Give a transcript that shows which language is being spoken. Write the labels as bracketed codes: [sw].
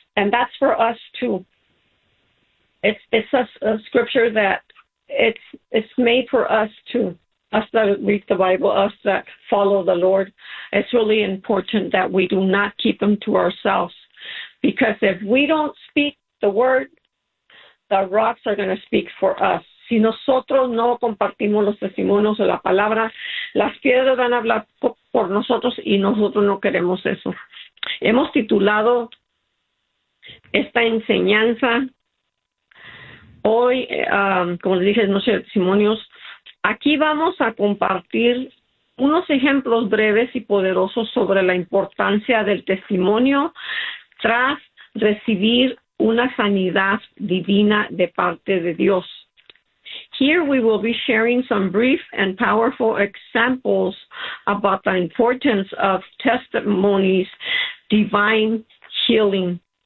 [en] And that's for us too. It's a scripture that it's made for us too, us that read the Bible, us that follow the Lord. It's really important that we do not keep them to ourselves, because if we don't speak the word, the rocks are going to speak for us. [es] Si nosotros no compartimos los testimonios o la palabra, las piedras van a hablar por nosotros y nosotros no queremos eso. Hemos titulado esta enseñanza hoy, como les dije, Noche de Testimonios. Aquí vamos a compartir unos ejemplos breves y poderosos sobre la importancia del testimonio tras recibir una sanidad divina de parte de Dios. [en] Here we will be sharing some brief and powerful examples about the importance of testimonies, divine healing.